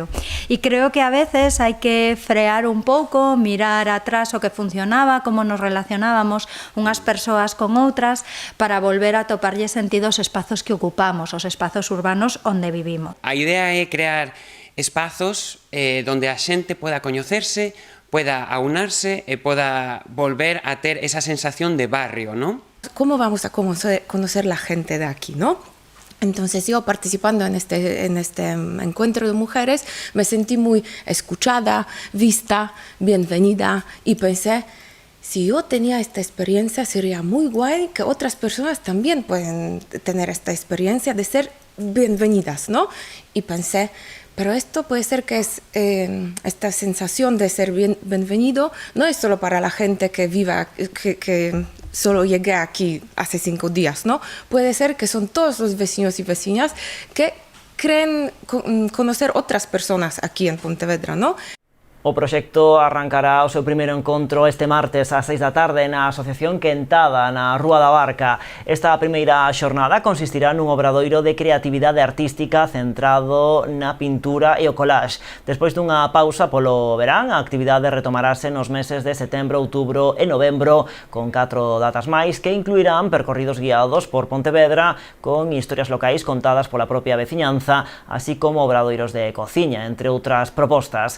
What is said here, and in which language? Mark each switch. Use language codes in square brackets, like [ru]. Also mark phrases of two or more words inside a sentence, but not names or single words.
[gl] E creo que a veces hai que frear un pouco, mirar atrás o que funcionaba, como nos relacionábamos unhas persoas con outras, para volver a toparlle sentido aos espazos que ocupamos, os espazos urbanos onde vivimos. A idea é crear espazos donde a xente poda coñecerse, poda aunarse e poda volver a ter esa sensación de barrio, ¿no? [es] ¿Cómo vamos a conocer la gente de aquí, no? Entonces yo participando en este encuentro de mujeres me sentí muy escuchada, vista, bienvenida y pensé, si yo tenía esta experiencia sería muy guay que otras personas también pueden tener esta experiencia de ser bienvenidas, ¿no? Y pensé, pero esto puede ser que es esta sensación de ser bienvenido no es solo para la gente que viva, que solo llegué aquí hace 5 días, ¿no? Puede ser que son todos los vecinos y vecinas que creen conocer otras personas aquí en Pontevedra, ¿no? [gl] O proxecto arrancará o seu primeiro encontro este martes ás 6 da tarde na Asociación Quentada, na Rúa da Barca. Esta primeira xornada consistirá nun obradoiro de creatividade artística centrado na pintura e o collage. Despois dunha pausa polo verán, a actividade retomarase nos meses de setembro, outubro e novembro, con 4 datas máis que incluirán percorridos guiados por Pontevedra con historias locais contadas pola propia veciñanza, así como obradoiros de cociña, entre outras propostas.